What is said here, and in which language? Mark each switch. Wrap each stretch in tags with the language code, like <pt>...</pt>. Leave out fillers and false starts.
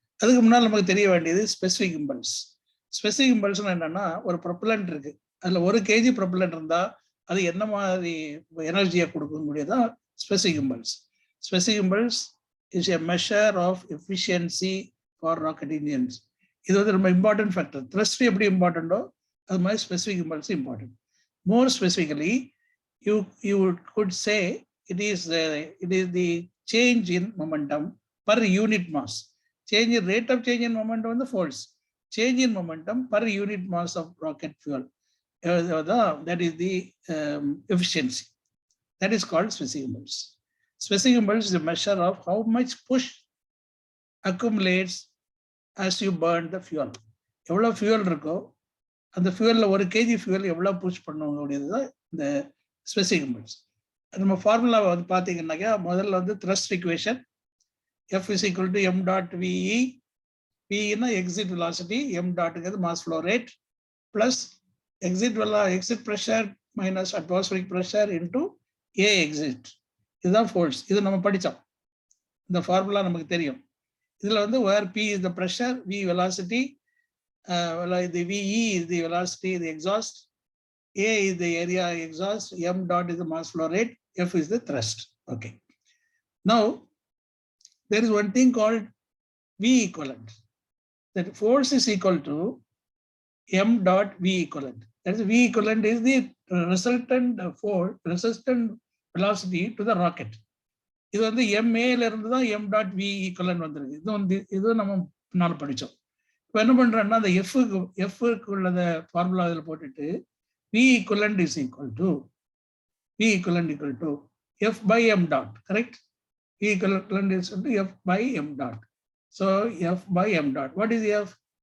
<ta>அதுக்கு முன்னால் நமக்கு தெரிய வேண்டியது ஸ்பெசிஃபிக் இம்பல்ஸ். ஸ்பெசிஃபிக் இம்பல்ஸ்னா என்னன்னா, ஒரு ப்ரொப்பலண்ட் இருக்கு, அதில் 1 kg ப்ரொப்பலண்ட் இருந்தால் அது என்ன மாதிரி எனர்ஜியை கொடுக்கக்கூடியதான் specific impulse.</ta> <en>Specific impulse is a measure of efficiency for rocket engines.</en> <ta>இது வந்து ரொம்ப இம்பார்ட்டன்ட் ஃபேக்டர். த்ரஸ்ட் எப்படி இம்பார்ட்டண்டோ அது மாதிரி specific impulse important.</ta> <en>More specifically you could say it is the change in momentum per unit mass. Change in rate of change in momentum on the false. Change in momentum per unit mass of rocket fuel. That is the efficiency. That is called specific impulse. Specific impulse is a measure of how much push accumulates as you burn the fuel.</en> <ta>எவ்வளோ fuel இருக்கோ அந்த fuelல 1 kg fuel எவ்வளோ push பண்ணுவோங்கிறது தான் இந்த specific impulse. நம்ம ஃபார்முலாவை வந்து பார்த்தீங்கன்னாக்கா, முதல்ல வந்து thrust equation,</ta> <en>F is equal to m dot VE.</en> <ta>Vனா exit velocity, m டாட்ங்கிறது mass flow rate, plus exit pressure minus atmospheric pressure into A exit. இதுதான் ஃபோர்ஸ். இது நம்ம படித்தோம், இந்த ஃபார்முலா நமக்கு தெரியும். இதில் வந்து</ta> <en>where P is the pressure, V velocity, the VE is the velocity, the exhaust, A is the area exhaust, m dot is the mass flow rate, F is the thrust. Okay. Now, there is one thing called V equivalent. That force is equal to m dot V equivalent. That is, V equivalent is the resultant force, resistant velocity to the rocket.</en> <ta>இது வந்து MA இருந்து தான் m dot V equivalent வந்திருக்கு. இது நம்ம பின்னால படிச்சோம். இப்போ என்ன பண்றேன்னா அந்த F உள்ளத ஃபார்முலா அதில் போட்டுட்டு</ta> <en>V equivalent is equal to F by m dot, correct? V equivalent is equal to F by m dot. So F by m dot. What is F?</en>